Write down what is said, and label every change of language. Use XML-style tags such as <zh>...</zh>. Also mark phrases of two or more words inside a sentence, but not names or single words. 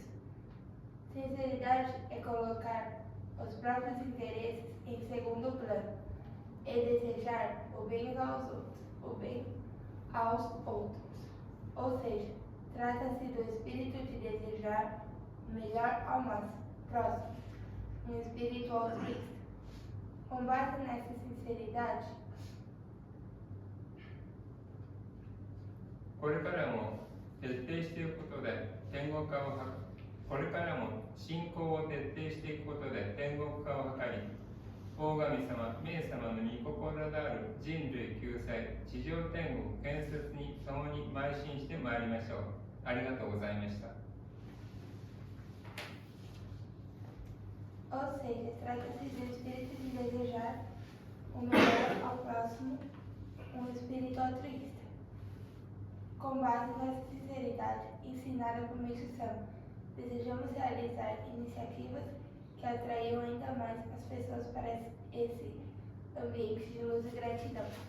<pt>Sinceridade é colocar os próprios interesses em segundo plano e desejar o bem aos outros. Ou seja, trata-se do espírito de desejar o melhor ao próximo, um espírito altruísta. Com base nessa sinceridade,</pt> <ja>これからも徹底していくことで天国化をこれからも信仰を徹底していくことで天国化を図り、大神様、冥様の御心である人類救済、地上天国建設に共に邁進してまいりましょう。ありがとうございました。</ja> <pt>ou seja, trata-se do espírito de desejar o melhor ao próximo, um espírito altruísta. Com base nessa sinceridade ensinada por Meixo-san, desejamos realizar iniciativas que atraiam ainda mais as pessoas para esse ambiente de luz e gratidão.</pt>